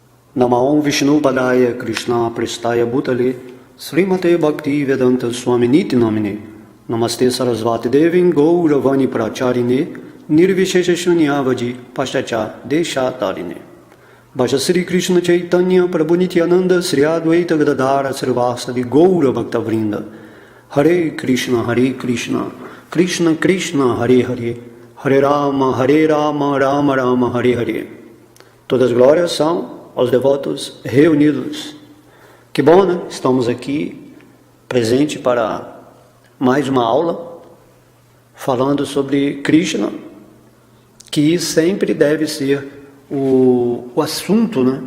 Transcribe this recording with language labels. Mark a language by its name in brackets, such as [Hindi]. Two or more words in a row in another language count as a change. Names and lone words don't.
[Sanskrit] नमओं विष्णु पादाय कृष्ण प्रेष्टाय भूतले श्रीमते भक्ति वेदान्त स्वामी निति नामिने नमस्ते सरस्वती देविन् गौरवाणी प्रचारिणे निर्विशेष शून्यवाजि पश्चच देश तारिणे भज श्री कृष्ण चैतन्य प्रभु नित्यानन्द श्री अद्वैत गदाधर श्रीवासादि गौर भक्त वृन्द हरे कृष्ण कृष्ण कृष्ण हरे हरे हरे राम राम राम हरे हरे. [Portuguese] Todas as glórias são aos devotos reunidos. Que bom, né? Estamos aqui presente para mais uma aula falando sobre Krishna, que sempre deve ser o assunto, né?